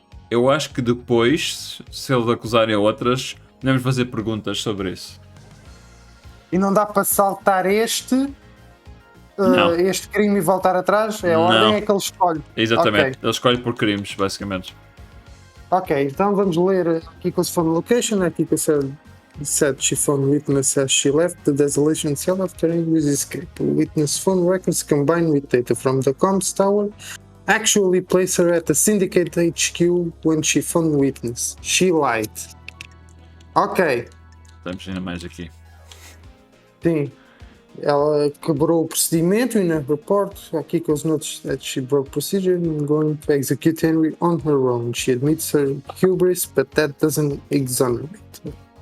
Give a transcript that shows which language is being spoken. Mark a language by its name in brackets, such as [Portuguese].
[Portuguese] Eu acho que depois, se eles acusarem outras, podemos fazer perguntas sobre isso. E não dá para saltar este crime e voltar atrás? A ordem é que ele escolhe. Exatamente, Okay. ele escolhe por crimes, basicamente. Ok, então vamos ler [English] Kiko's phone location. Kiko said she found witness as she left the desolation cell after Henry's escape. Witness phone records combined with data from the comms tower actually place her at the Syndicate HQ when she found witness. She lied. Ok, [Portuguese] Temos ainda mais aqui. sim. Ela quebrou o procedimento [English] in a report. Kiko's notes that she broke procedure and going to execute Henry on her own. She admits her hubris, but that doesn't exonerate her.